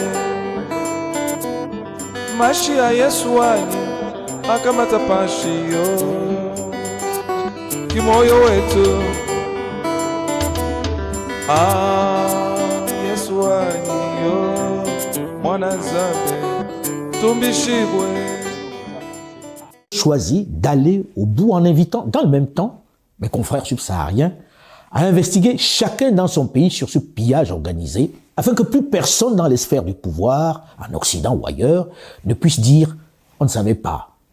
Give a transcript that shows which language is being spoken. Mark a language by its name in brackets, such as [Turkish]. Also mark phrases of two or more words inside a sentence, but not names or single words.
[Luba-Katanga] Mashi ya Yesu wanyi akamata pashiyo kimoyo wetu. Yesu wanyiyo mwana Nzambe tumbishibwe. [French] Choisi d'aller au bout en invitant dans le même temps mes confrères subsahariens à investiguer chacun dans son pays sur ce pillage organisé afin que plus personne dans les sphères du pouvoir, en Occident ou ailleurs, ne puisse dire « on ne savait pas ».